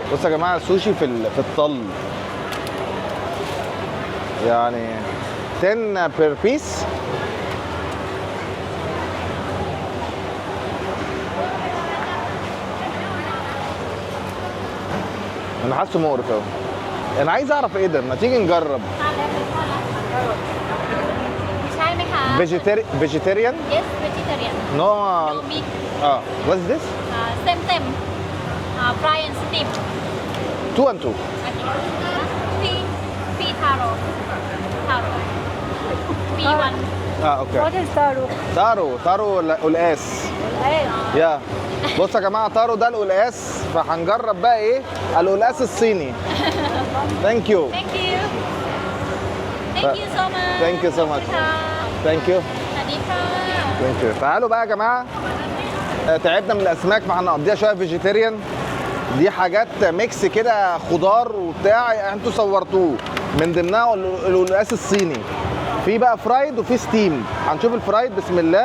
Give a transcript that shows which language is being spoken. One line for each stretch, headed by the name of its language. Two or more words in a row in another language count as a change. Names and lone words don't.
Arabic: بصوا يا جماعه السوشي في الطل يعني 10
English: per piece.
Arabic: انا حاسه مقرف قوي. انا عايز اعرف ايه ده، ما تيجي نجرب.
Thai: ใช่ไหมคะ
English: vegetarian yes vegetarian no no meat what's this same fry and steam 2 and 2 P taro P1
Arabic: اوكي.
English: What is taro?
Arabic: تارو القلقاس. يا بص يا جماعه طارو ده القلقاس، فهنجرب بقى ايه القلقاس الصيني.
English: thank you thank you so much Thank you so much. thank you
Thai: สวัสดีค่ะ
English: thank you.
Arabic: تعالوا بقى يا جماعه، تعبنا من الاسماك فهنقضيها شويه فيجيتيريان. دي حاجات ميكس كده خضار وبتاع، انتوا صورتوه من ضمنها القلقاس الصيني. في بقى فرايد وفي ستيم. هنشوف الفرايد بسم الله.